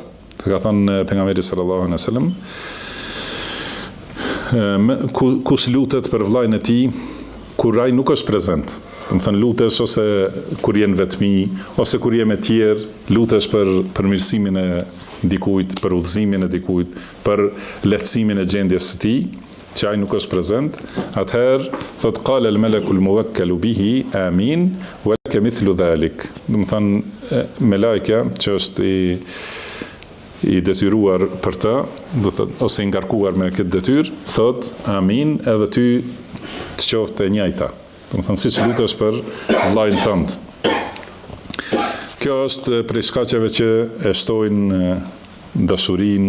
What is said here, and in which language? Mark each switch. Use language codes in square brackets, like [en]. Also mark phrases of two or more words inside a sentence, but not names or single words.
[sq] Ka thënë pejgamberi [ar] صلى الله عليه وسلم, [sq] kush lutet për vllajën e tij kur ai nuk është prezent. Do të thënë lutesh ose kur je në vetmi, ose kur je me tjerë, lutesh për përmirësimin e dikujt, për udhëzimin e dikujt, për lehtësimin e gjendjes së tij, që ai nuk është prezent. Atëherë thot [ar] قال الملك الموكل به آمين ولك مثل ذلك. [sq] Do të thënë melajka që është i detyruar për të, do thot, ose i ngarkuar me këtë detyrë, thot amin, edhe ty të qoftë e njëjta. Do të thënë siç lutesh për vllajën tënd. Kjo është prej shkaqeve që e shtojnë dashurinë.